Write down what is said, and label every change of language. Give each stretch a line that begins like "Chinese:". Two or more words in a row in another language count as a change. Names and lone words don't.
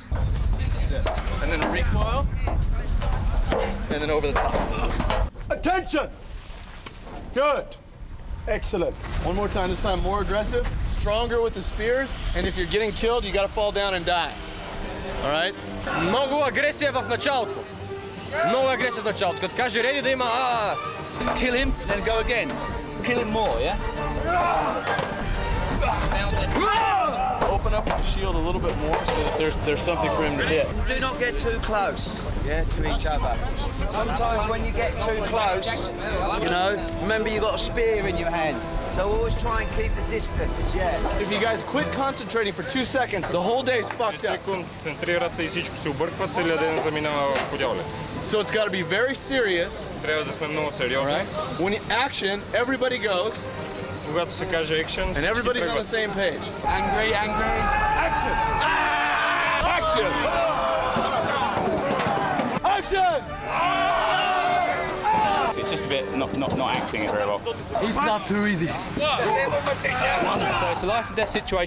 English: That's it. And then recoil, and then over the top. Attention! Good. Excellent. One more time, this time more aggressive, stronger with the spears, and if you're getting killed, you gotta fall down and die. All right?
Bulgarian: Много агресия в началото. Много агресия в началото. Като каже реди да има
English: Kill him, then go again. Kill him more, yeah? Open up the shield a little bit more so that there's something for him to hit. Do not get too close, yeah, to each other. Sometimes when you get too close, you know, remember you got a spear in your hand. So always try and keep the distance, yeah. If you guys quit concentrating for 2 seconds, the whole day is fucked up.
Bulgarian: Концентрирате и всичко се обърква, целият ден заминава по дяволите.
English: So it's got to be very serious.
Bulgarian: Трябва да сме много сериозни.
English: Right? When you action, everybody goes.
Bulgarian: Когато се каже action,
English: and everybody's on the same page. Angry, angry. Action! Action! Action! It's just a bit not acting it very well. It's not too easy. So it's a life and death situation.